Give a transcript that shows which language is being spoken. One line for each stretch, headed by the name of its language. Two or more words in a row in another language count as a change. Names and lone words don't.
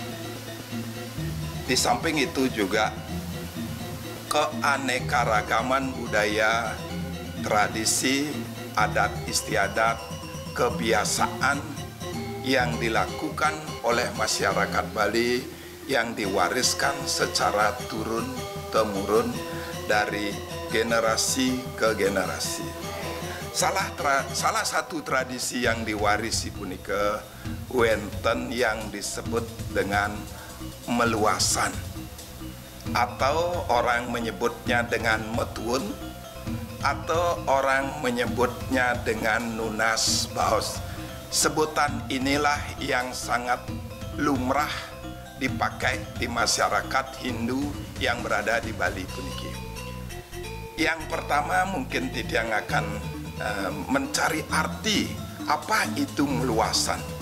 Indonesian: Di samping itu juga keanekaragaman budaya, tradisi, adat istiadat, kebiasaan yang dilakukan oleh masyarakat Bali yang diwariskan secara turun-temurun dari generasi ke generasi. Salah satu tradisi yang diwarisi
Balinese: punika wenten
Indonesian: yang disebut dengan meluasan atau orang menyebutnya dengan metuun atau orang menyebutnya dengan nunas baos. Sebutan inilah yang sangat lumrah dipakai di masyarakat Hindu yang berada di Bali puniki. Yang pertama mungkin tidak akan mencari arti apa itu meluasan.